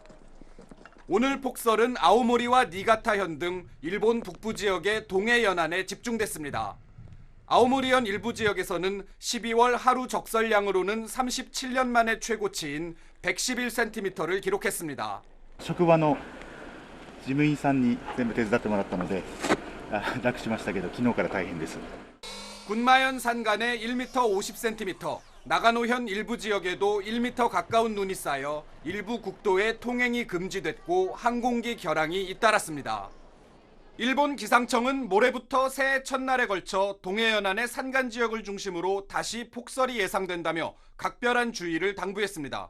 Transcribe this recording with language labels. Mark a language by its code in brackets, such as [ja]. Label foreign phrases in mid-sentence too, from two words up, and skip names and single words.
[ko] 오늘 폭설은 아오모리와 니가타현 등 일본 북부 지역의 동해 연안에 집중됐습니다. 아오모리현 일부 지역에서는 12월 하루 적설량으로는 37년 만의 최고치인 111cm를 기록했습니다. [ja] 職場の事務員さんに全部手伝ってもらったので楽しましたけど昨日から大変です。 [ko] 군마현 산간에 1m 50cm, 나가노현 일부 지역에도 1m 가까운 눈이 쌓여 일부 국도의 통행이 금지됐고 항공기 결항이 잇따랐습니다. 일본 기상청은 모레부터 새해 첫날에 걸쳐 동해연안의 산간 지역을 중심으로 다시 폭설이 예상된다며 각별한 주의를 당부했습니다.